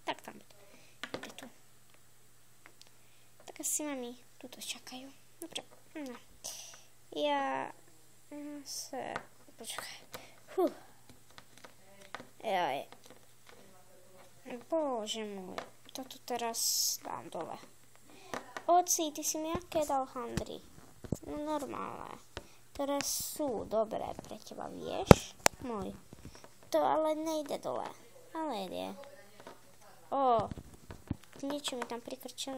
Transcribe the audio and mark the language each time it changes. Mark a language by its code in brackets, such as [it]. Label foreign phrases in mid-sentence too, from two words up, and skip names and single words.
[sk] Tak tam bude tu. Tak asi mami tuto čakají. [cs] Dobře. No. Já se... Počkej. Jaj. Bože můj. [sk] Toto teraz dám dole. Oci, ty si mi jaké dal handry? No normálne. Ktoré sú dobré pre teba, vieš? Môj. To ale nejde dole. Ale ide. Niečo mi tam prikrčilo?